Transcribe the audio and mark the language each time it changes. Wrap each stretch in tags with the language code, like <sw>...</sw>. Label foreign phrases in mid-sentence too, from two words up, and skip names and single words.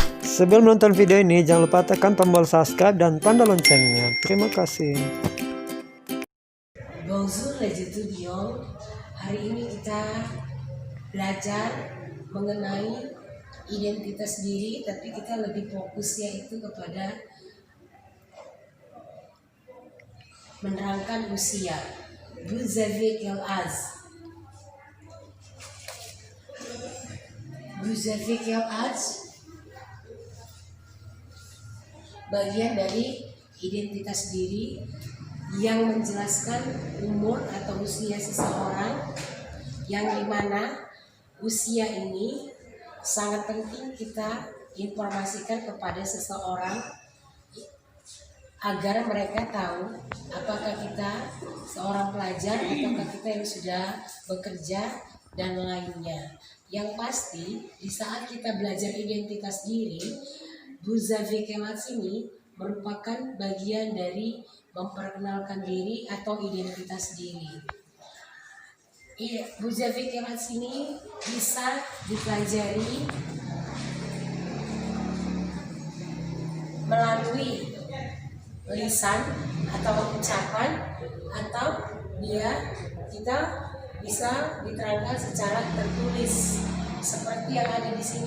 <id>Sebelum menonton video ini, jangan lupa tekan tombol subscribe dan tanda loncengnya. Terima kasih.</id> <fr>Bonjour les étudiants.</fr> <id>Hari ini kita belajar mengenai identitas diri, tapi kita lebih fokusnya itu kepada menerangkan usia.</id> <fr>Vous avez quel âge? Vous avez quel âge?</fr> <id>Bagian dari identitas diri yang menjelaskan umur atau usia seseorang, yang dimana usia ini sangat penting kita informasikan kepada seseorang agar mereka tahu apakah kita seorang pelajar ataukah kita yang sudah bekerja dan lainnya. Yang pasti di saat kita belajar identitas diri,</id> <fr>vous avez quel âge</fr> <id>ini merupakan bagian dari memperkenalkan diri atau identitas diri.</id> <fr>Vous avez quel âge</fr> <id>ini bisa dipelajari melalui lisan atau ucapan, atau kita bisa diterangkan secara tertulis seperti yang ada di sini.</id>